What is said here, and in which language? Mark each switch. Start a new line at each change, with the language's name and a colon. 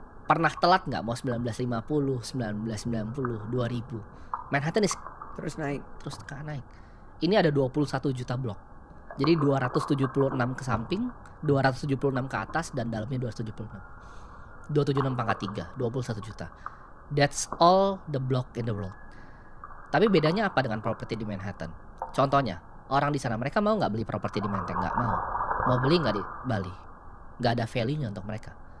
Indonesian: Pernah telat nggak? Mau 1950, 1990, 2000. Manhattan Terus naik. terus naik. Ini ada 21 juta blok. Jadi 276 ke samping, 276 ke atas, dan dalamnya 276. 276 pangkat 3, 21 juta.
English: That's all the block in the world.
Indonesian: Tapi bedanya apa dengan properti di Manhattan? Contohnya, orang di sana mereka mau nggak beli properti di Menteng? Nggak mau. Mau beli nggak di Bali? Nggak ada value-nya untuk mereka.